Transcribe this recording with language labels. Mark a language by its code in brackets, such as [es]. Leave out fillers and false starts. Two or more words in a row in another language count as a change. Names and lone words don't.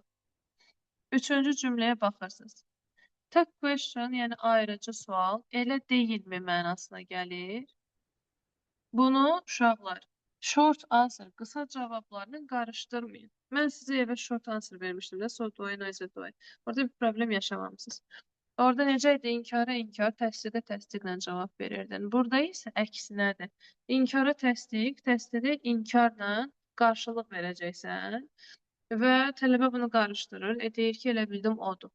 [az] Üçüncü cümləyə baxırsınız. Tək question, yəni ayrıcı sual, elə deyilmi mənasına gəlir. Bunu uşaqlar, [en] short answer, [az] qısa cavablarını qarışdırmayın. Mən sizə evə [en] short answer [az] vermişdim də, [en] so do I, nice do I. [az] Orada bir problem yaşamamışsınız. Orada necə idi? İnkara inkar, təsdiqə təsdiqlə cavab verirdin. Burada isə əksinədir. İnkara təsdiq, təsdiqə inkarla qarşılıq verəcəksən və tələbə bunu qarışdırır. Deyir ki, elə bildim odur.